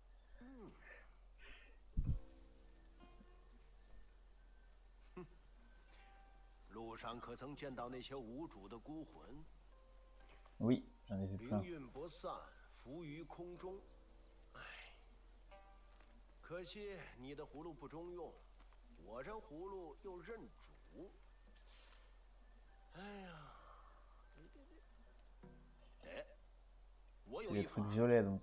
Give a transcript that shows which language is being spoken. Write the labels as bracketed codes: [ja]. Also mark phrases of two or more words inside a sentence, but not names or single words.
[zh] 路上可曾见到那些无主的孤魂？ [fr] Oui, j'en ai vu plein. [zh] 灵运不散，浮于空中。唉，可惜你的葫芦不中用，我这葫芦又认主。哎呀，哎，我 [fr] C'est [zh] 有 [fr] des [zh] 一法 [fr] trucs violets donc.